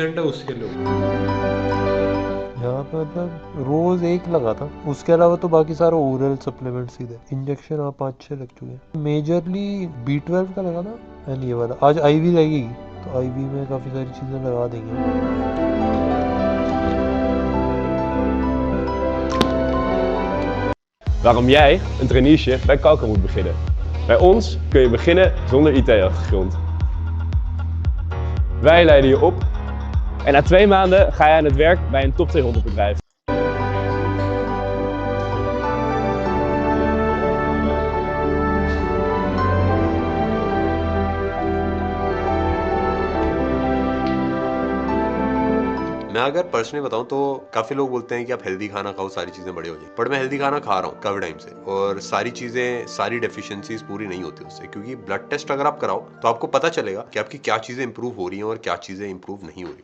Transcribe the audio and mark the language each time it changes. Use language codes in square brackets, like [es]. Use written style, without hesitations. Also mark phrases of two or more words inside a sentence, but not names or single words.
[hi] इसमें बहुत ही डेफिशिएंट है उसके लिए। यहाँ पे मतलब रोज एक लगा था, उसके अलावा तो बाकी सारा [en] oral supplements [hi] ही थे। इंजेक्शन हाँ 5-6 लग चुके हैं। मेजरली B12 का लगा था एंड ये वाला आज IV लगेगी, तो IV में काफी सारी चीजें लगा देंगे। [nl] Waarom jij een traineeship bij Kalker moet beginnen. Bij ons kun je beginnen zonder IT-achtergrond. Wij leiden je op en na 2 maanden ga je aan het werk bij een top 200 bedrijf. [hi] मैं अगर पर्सनली बताऊं तो काफी लोग बोलते हैं कि आप हेल्दी खाना खाओ, सारी चीजें बड़ी हो जाए, बट मैं हेल्दी खाना खा रहा हूँ काफी टाइम से, और सारी चीजें, सारी डेफिशिएंसीज पूरी नहीं होती उससे, क्योंकि [en] blood test [hi] अगर आप कराओ तो आपको पता चलेगा कि आपकी क्या चीजें इंप्रूव हो रही हैं और क्या चीजें इंप्रूव नहीं हो रही।